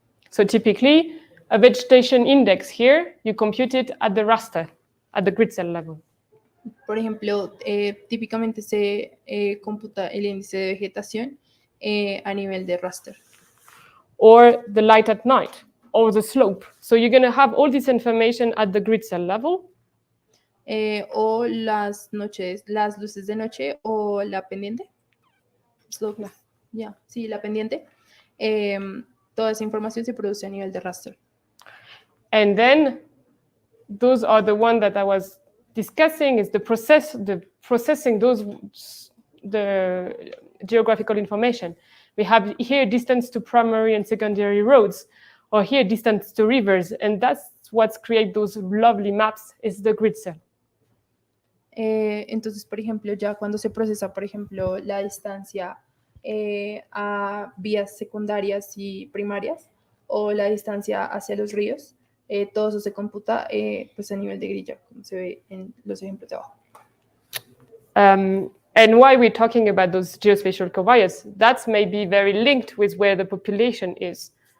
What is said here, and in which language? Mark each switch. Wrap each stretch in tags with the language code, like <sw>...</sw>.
<en>So typically, a vegetation index here, you compute it at the raster, at the grid cell level.</en> <es>Por ejemplo, típicamente se computa el índice de vegetación a nivel de raster.</es> <en>Or the light at night, or the slope. So you're going to have all this information at the grid cell level.</en> <es>O las luces de noche o la pendiente.</es> <en>Slope. Yeah,</en> <es>sí, la pendiente. Toda esa información se produce a nivel de raster.</es> <en>And then those are the one that I was discussing, is the processing the geographical information. We have here distance to primary and secondary roads, or here distance to rivers, and that's what creates those lovely maps, is the grid cell.</en> <es>Entonces, por ejemplo, ya cuando se procesa, por ejemplo, la distancia a vías secundarias y primarias, o la distancia hacia los ríos, todo eso se computa pues a nivel de grilla, como se ve en los ejemplos de abajo.</es> <en>And why we're talking about those geospatial covariates, that's maybe very linked with where the population is.</en>